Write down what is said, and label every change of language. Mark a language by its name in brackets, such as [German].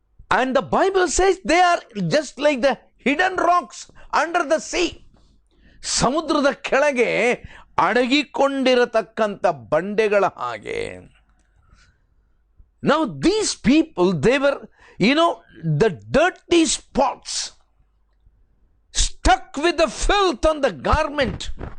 [English] And the Bible says they are just like the hidden rocks under the sea. [Kannada] ಸಮುದ್ರದ ಕೆಳಗೆ ಅಡಗಿಕೊಂಡಿರತಕ್ಕಂಥ ಬಂಡೆಗಳ ಹಾಗೆ. [English] Now these people, they were, the dirty spots stuck with the filth on the garment.